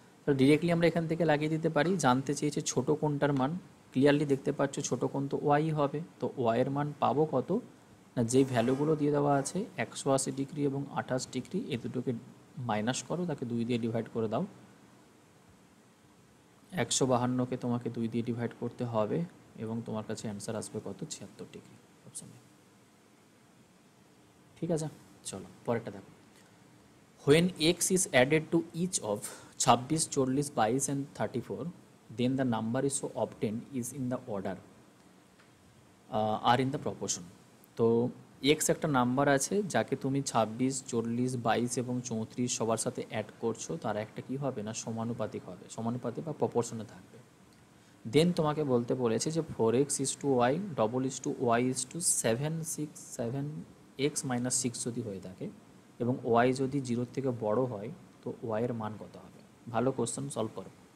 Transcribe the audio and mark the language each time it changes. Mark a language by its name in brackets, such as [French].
[Bangla] তো ডিরেক্টলি আমরা এখান থেকে লাগিয়ে দিতে পারি। জানতে চেয়েছে ছোট কোণটার মান, ক্লিয়ারলি দেখতে পাচ্ছ ছোট কোণ তো ওয়াই হবে, তো ওয়াইয়ের মান পাবো কত না, যেই ভ্যালুগুলো দিয়ে দেওয়া আছে 180 ডিগ্রি এবং 28 ডিগ্রি, এই দুটোকে মাইনাস করো, তাকে 2 দিয়ে ডিভাইড করে দাও। 152কে তোমাকে 2 দিয়ে ডিভাইড করতে হবে এবং তোমার কাছে অ্যান্সার আসবে কত, 76 ডিগ্রি অপশনে। ঠিক আছে, চলো পরেরটা দেখো। [English] When x is added to each of 26, 40, 22 and 34, then the number is so obtained is in the order are in the proportion. [Bangla] তো x একটা নাম্বার আছে যাকে তুমি 26, 40, 22 এবং 34 সবার সাথে অ্যাড করছো, তার একটা কি হবে না সমানুপাতিক হবে, সমানুপাতিক বা প্রপোর্শনে থাকবে। দেন তোমাকে বলতে বলেছে যে [English] 4x is to y, double is to y is to 7, 6, 7 x minus 6 [Bangla] যদি হয়ে থাকে এবং y যদি 0 থেকে বড় হয় তো y এর মান কত হবে। ভালো কোশ্চেন, সলভ করো।